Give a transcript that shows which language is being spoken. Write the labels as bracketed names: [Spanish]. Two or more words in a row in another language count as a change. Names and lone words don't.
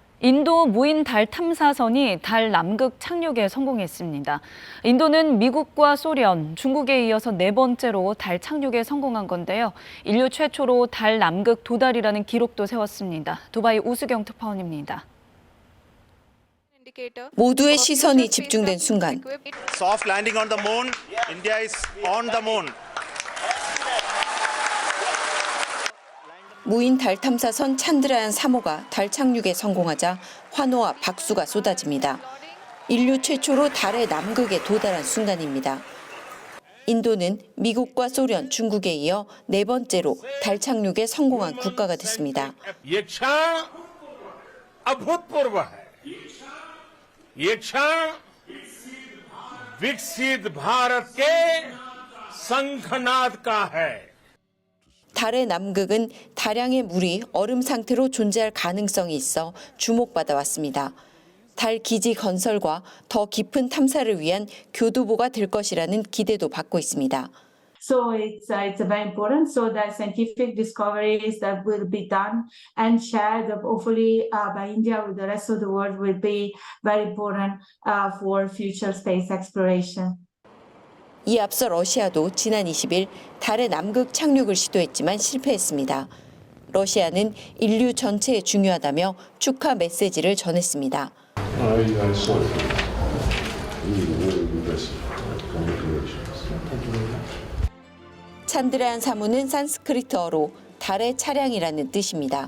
[Korean] 인도 무인 달 탐사선이 달 남극 착륙에 성공했습니다. 인도는 미국과 소련, 중국에 이어서 네 번째로 달 착륙에 성공한 건데요. 인류 최초로 달 남극 도달이라는 기록도 세웠습니다. 두바이 우수경 특파원입니다. 모두의 시선이 집중된 순간 [English] Soft landing on the moon. India is on the moon. [Korean] 무인 달 탐사선 찬드라얀 3호가 달 착륙에 성공하자 환호와 박수가 쏟아집니다. 인류 최초로 달의 남극에 도달한 순간입니다. 인도는 미국과 소련, 중국에 이어 네 번째로 달 착륙에 성공한 국가가 됐습니다. [Hindi] ये क्षण अभूतपूर्व है। ये क्षण विकसित भारत के शंखनाद का है। [Korean] 달의 남극은 다량의 물이 얼음 상태로 존재할 가능성이 있어 주목받아 왔습니다. 달 기지 건설과 더 깊은 탐사를 위한 교두보가 될 것이라는 기대도 받고 있습니다. [English] So it's very important. So the scientific discoveries that will be done and shared hopefully by India with the rest of the world will be very important for future space exploration. [Korean] 이 앞서 러시아도 지난 20일 달의 남극 착륙을 시도했지만 실패했습니다. 러시아는 인류 전체에 중요하다며 축하 메시지를 전했습니다. 찬드라얀 3호는 산스크리트어로 달의 차량이라는 뜻입니다.